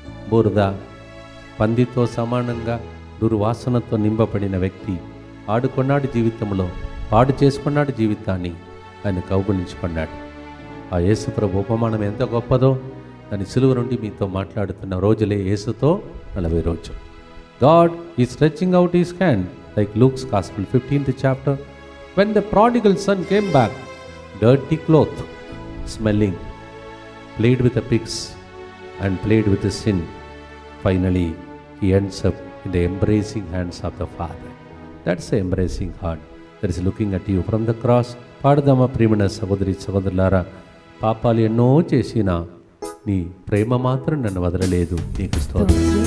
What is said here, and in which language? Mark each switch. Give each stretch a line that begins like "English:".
Telugu: బురద, పందితో సమానంగా దుర్వాసనతో నింపబడిన వ్యక్తి ఆడుకున్నాడు జీవితంలో, పాడు చేసుకున్నాడు జీవితాన్ని, ఆయన కౌగిలించుకున్నాడు. ఆ యేసు ప్రభు ఉపమానం ఎంత గొప్పదో దాని సిలువ నుండి మీతో మాట్లాడుతున్న రోజులే యేసుతో 40 రోజులు.
English: God is stretching out his hand like Luke's Gospel 15th chapter. When the prodigal son came back, dirty cloth, smelling, played with the pigs and played with the sin. Finally, he ends up in the embracing hands of the Father. That's the embracing heart that is looking at you from the cross.
Telugu: పాడదామా ప్రియమైన సహోదరి సహోదరులారా, పాపాలు ఎన్నో చేసినా నీ ప్రేమ మాత్రం నన్ను వదలలేదు. నీకు స్తోత్రం.